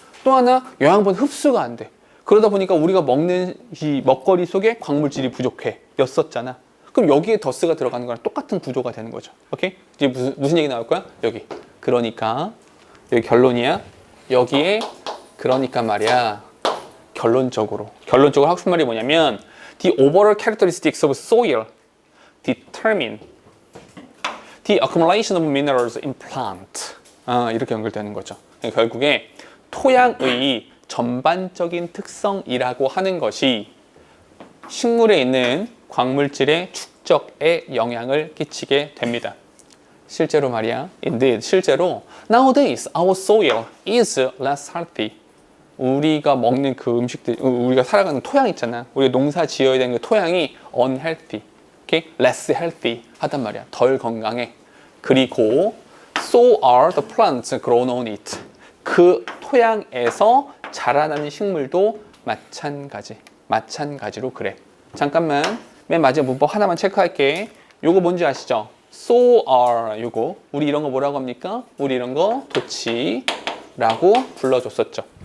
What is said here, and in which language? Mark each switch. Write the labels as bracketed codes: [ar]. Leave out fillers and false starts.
[ko] 또 하나 영양분 흡수가 안 돼. 그러다 보니까 우리가 먹는 이 먹거리 속에 광물질이 부족해 였었잖아. 그럼 여기에 더스가 들어가는 거랑 똑같은 구조가 되는 거죠. 오케이? 이제 무슨 얘기 나올 거야? 여기. 그러니까 여기 결론이야. 여기에 그러니까 말이야. [en] 결론적으로 하고 싶은 말이 뭐냐면 the overall characteristics of soil determine the accumulation of minerals in plant. [ko] 이렇게 연결되는 거죠. 결국에 토양의 전반적인 특성이라고 하는 것이 식물에 있는 광물질의 축적에 영향을 끼치게 됩니다. 실제로 말이야. [en] Indeed, 실제로 nowadays our soil is less healthy. [ko] 우리가 먹는 그 음식들, 우리가 살아가는 토양 있잖아. 우리가 농사 지어야 되는 그 토양이 unhealthy, okay? less healthy 하단 말이야. 덜 건강해. [en] 그리고 so are the plants grown on it. [ko] 그 토양에서 자라나는 식물도 마찬가지로 그래. 잠깐만, 맨 마지막 문법 하나만 체크할게. 요거 뭔지 아시죠? so are 요거. 우리 이런 거 뭐라고 합니까? 우리 이런 거 도치라고 불러줬었죠.